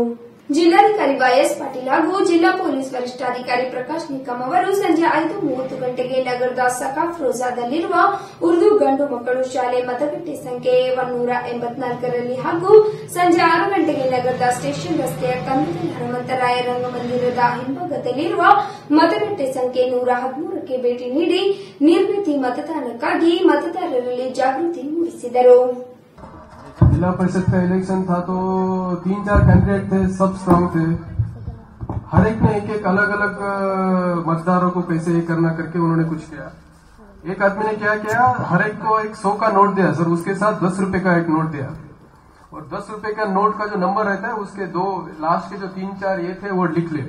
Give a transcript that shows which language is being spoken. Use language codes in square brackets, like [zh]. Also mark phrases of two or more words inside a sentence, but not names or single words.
[kn] ಜಿಲ್ಲಾಧಿಕಾರಿ ವೈಎಸ್ ಪಾಟೀಲ್ ಹಾಗೂ ಜಿಲ್ಲಾ ಪೊಲೀಸ್ ವರಿಷ್ಠಾಧಿಕಾರಿ ಪ್ರಕಾಶ್ ನಿಕ್ಕಂ ಅವರು ಸಂಜೆ 5:30 ಗಂಟೆಗೆ ನಗರದ ಸಕಾಫ್ ರೋಜಾದಲ್ಲಿರುವ ಉರ್ದು ಗಂಡು ಮಕ್ಕಳು ಶಾಲೆ ಮತಗಟ್ಟೆ ಸಂಖ್ಯೆ 184ರಲ್ಲಿ ಹಾಗೂ ಸಂಜೆ 6 ಗಂಟೆಗೆ ನಗರದ ಸ್ಟೇಷನ್ ರಸ್ತೆಯ ಕನಕಲ್ ಹನುಮಂತರಾಯ ರಂಗಮಂದಿರದ ಹಿಂಭಾಗದಲ್ಲಿರುವ ಮತಗಟ್ಟೆ ಸಂಖ್ಯೆ 113ಕ್ಕೆ ಭೇಟಿ ನೀಡಿ ನಿರ್ಭೀತಿ ಮತದಾನಕ್ಕಾಗಿ ಮತದಾರರಲ್ಲಿ ಜಾಗೃತಿ ಮೂಡಿಸಿದರು. [hi] जिला परिषद का इलेक्शन था तो 3-4 कैंडिडेट थे, सब स्ट्रांग थे. हर एक ने एक अलग अलग मतदारों को कैसे करना करके उन्होंने कुछ किया. एक आदमी ने क्या किया, हर एक को एक 100 का नोट दिया सर, उसके साथ 10 रुपए का एक नोट दिया और 10 रुपए का नोट का जो नंबर रहता है उसके दो लास्ट के जो 3-4 ये थे वो लिख ले.